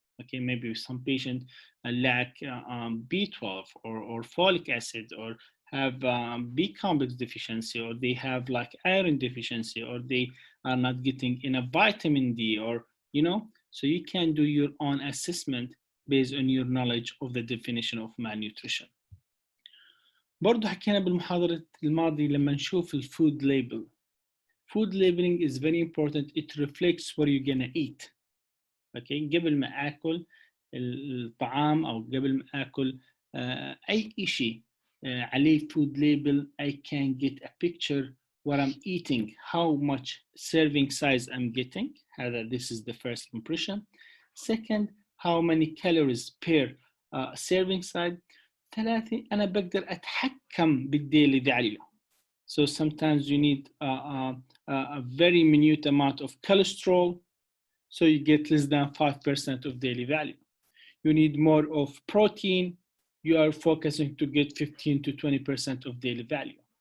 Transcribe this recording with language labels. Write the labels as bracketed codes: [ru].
[en] Okay, maybe some patient lack B12 or folic acid, or have B complex deficiency, or they have like iron deficiency, or they are not getting enough vitamin D, or so you can do your own assessment based on your knowledge of the definition of malnutrition. [ar] برضه حكينا بالمحاضرة الماضية لما نشوف الفود label. [en] Food labeling is very important. It reflects what you're gonna eat. Okay, [ar] قبل ما آكل الطعام أو قبل ما آكل أي شيء عليه [en] food label, I can get a picture what I'm eating, how much serving size I'm getting. This is the first impression. Second, how many calories per serving size. [ar] ثلاثة, أنا بقدر أتحكم بالdaily value. [en] So sometimes you need a very minute amount of cholesterol, so you get less than 5% of daily value. You need more of protein, you are focusing to get 15 to 20% of daily value.